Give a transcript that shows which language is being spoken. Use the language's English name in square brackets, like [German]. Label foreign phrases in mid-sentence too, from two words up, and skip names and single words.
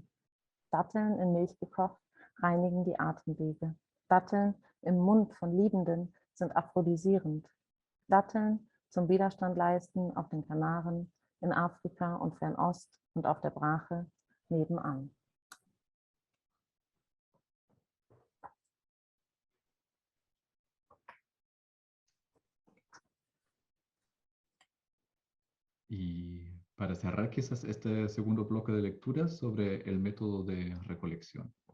[German] Datteln in Milch gekocht reinigen die Atemwege. Datteln im Mund von Liebenden sind aphrodisierend. Datteln zum Widerstand leisten auf den Kanaren, in Afrika und Fernost und auf der Brache nebenan. [Spanish] Y para cerrar quizás este segundo bloque de lecturas sobre el método de recolección.